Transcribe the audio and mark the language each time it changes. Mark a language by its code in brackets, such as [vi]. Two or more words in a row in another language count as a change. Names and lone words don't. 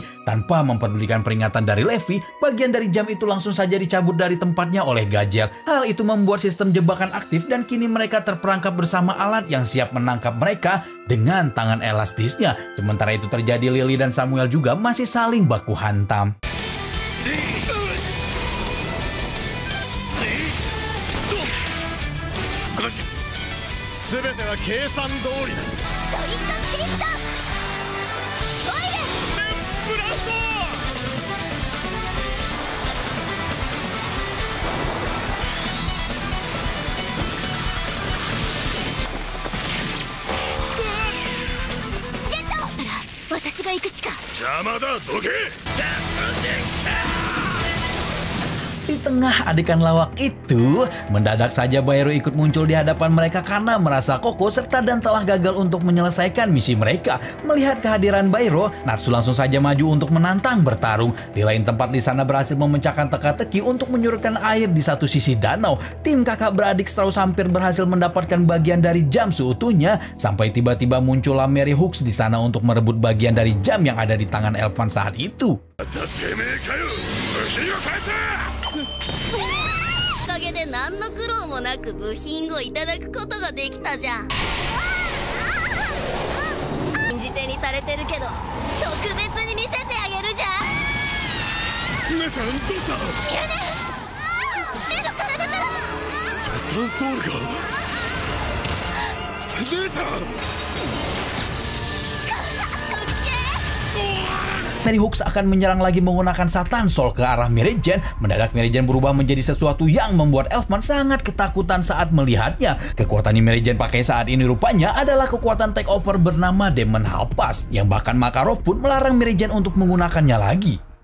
[id] Tanpa mempedulikan peringatan dari Levi, bagian dari jam itu langsung saja dicabut dari tempatnya oleh Gajel. Hal itu membuat sistem jebakan aktif dan kini mereka terperangkap bersama alat yang siap menangkap mereka dengan tangan elastisnya. Sementara itu terjadi, Lily dan Samuel juga masih saling baku hantam. [ja] 全ては計算通りだ。トリックスリットオイルブラストジェット私が行くしか。邪魔だ、どけ。 [id] Di tengah adegan lawak itu, mendadak saja Baero ikut muncul di hadapan mereka karena merasa Koko serta dan telah gagal untuk menyelesaikan misi mereka. Melihat kehadiran Baero, Natsu langsung saja maju untuk menantang bertarung. Di lain tempat di sana berhasil memecahkan teka-teki untuk menyurutkan air di satu sisi danau. Tim kakak beradik Strauss hampir berhasil mendapatkan bagian dari jam seutuhnya sampai tiba-tiba muncullah Mary Hooks di sana untuk merebut bagian dari jam yang ada di tangan Elfman saat itu. [ja] おかげで何の苦労もなく部品をいただくことができたじゃん。禁じ手にされてるけど特別に見せてあげるじゃん。姉ちゃん、どうした？目の体からサタンソウルが。姉ちゃん。 [id] Mary Hooks akan menyerang lagi menggunakan Satan Soul ke arah Mary Jane. Mendadak Mary Jane berubah menjadi sesuatu yang membuat Elfman sangat ketakutan saat melihatnya. Kekuatan yang Mary Jane pakai saat ini rupanya adalah kekuatan takeover bernama Demon Halpas, yang bahkan Makarov pun melarang Mary Jane untuk menggunakannya lagi.